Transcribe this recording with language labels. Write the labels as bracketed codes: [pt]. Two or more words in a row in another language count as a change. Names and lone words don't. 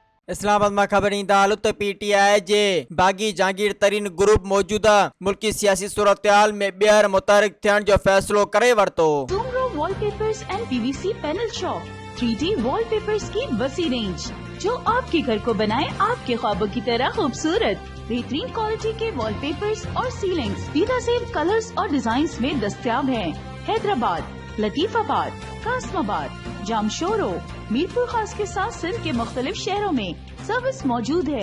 [sd] اسلام آباد میں خبر تعلق پی ٹی آئی جے باغی جہانگیر ترین گروپ موجودہ ملکی سیاسی صورتحال میں بیر متحرک تھیڻ جو فیصلو کرے ورتو۔ [ur] سومرو وال پیپرز اینڈ پی وی سی پینل شاپ 3D وال پیپرز کی وسیع رینج جو آپ کے گھر کو بنائے آپ کے خوابوں کی طرح خوبصورت۔ بہترین کوالٹی کے وال پیپرز اور سیلنگز دیدہ زیب کلرز اور ڈیزائنز میں دستیاب ہیں۔ حیدرآباد، لطیف آباد، قاسم آباد، جامشورو، میرپور خاص کے ساتھ سندھ کے مختلف شہروں میں سروس موجود ہے۔